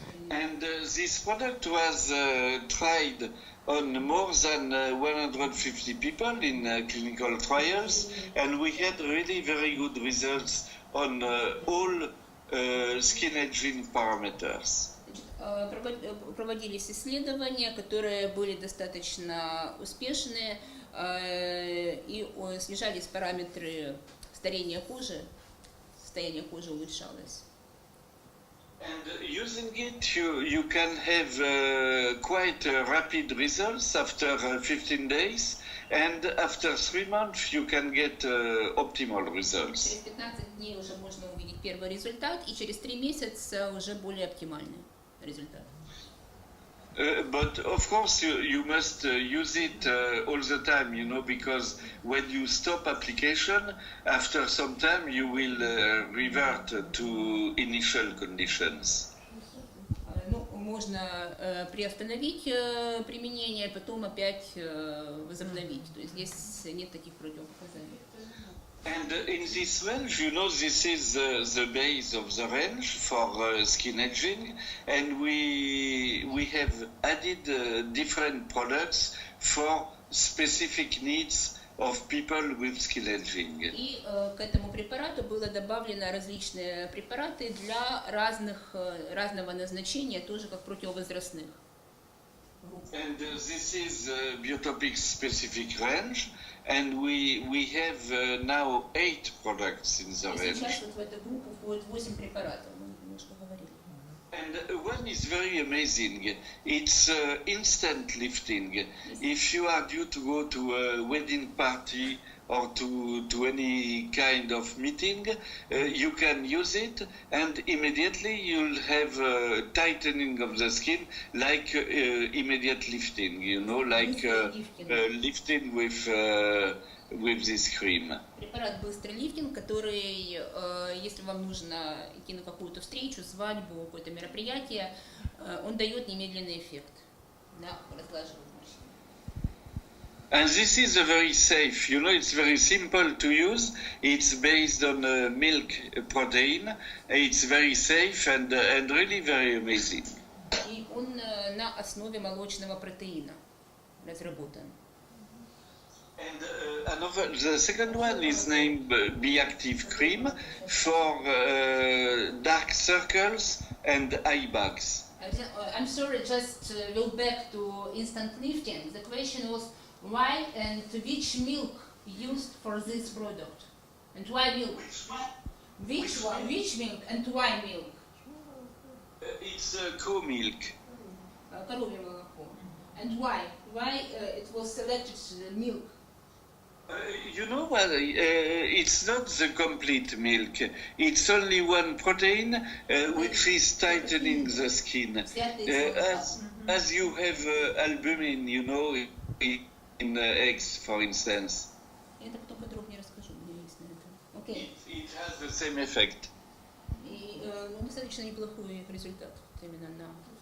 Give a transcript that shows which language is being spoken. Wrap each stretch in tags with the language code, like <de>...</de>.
<en>And this product was tried on more than 150 people in clinical trials, and we had really very good results on all skin aging parameters.</en> <ru>Проводились исследования, которые были достаточно успешные, и снижались параметры старения кожи, состояние кожи улучшалось.</ru> <en>And using it, you can have quite rapid results after 15 days, and after 3 months you can get optimal results.</en> <ru>Через 15 дней уже можно увидеть первый результат, и через 3 месяца уже более оптимальный результат.</ru> <en>But of course you must use it all the time, you know, because when you stop application, after some time you will revert to initial conditions.</en> <ru>Ну, можно приостановить применение, потом опять возобновить. То есть здесь нет таких противопоказаний.</ru> <en>And in this range, you know, this is the base of the range for skin edging, and we have added different products for specific needs of people with skin edging.</en> <ru>И к этому препарату было добавлено различные препараты для разного назначения, тоже как противовозрастных.</ru> <en>And this is Biotopic specific range, and we have now 8 products in the range.</en> <ru>Сейчас вот в эту группу входит 8 препаратов, мы немножко говорили.</ru> <en>And one is very amazing. It's instant lifting. If you are due to go to a wedding party or to any kind of meeting, you can use it, and immediately you'll have tightening of the skin, like immediate lifting, you know, like lifting with this cream.</en> <ru>Препарат быстрый лифтинг, который, если вам нужно идти на какую-то встречу, свадьбу, какое-то мероприятие, он дает немедленный эффект на разглаживание.</ru> <en>And this is a very safe, you know, it's very simple to use. It's based on milk protein. It's very safe and really very amazing.</en> <ru>И он на основе молочного протеина разработан.</ru> <en>And the second one is named Be Active Cream for dark circles and eye bags. I'm sorry, just go back to instant lifting. The question was why and which milk used for this product? And why milk? Which one? Which milk and why milk? It's cow milk.</en> <ru>Коровье молоко.</ru> <en>And why? Why it was selected milk? You know what? It's not the complete milk. It's only one protein which is tightening the skin. As you have albumin, you know, in eggs, for instance.</en> <ru>Это потом подробнее расскажу, у меня есть на это.</ru> <en>Okay. It has the same effect.</en> <ru>И достаточно неплохой результат именно на.</ru>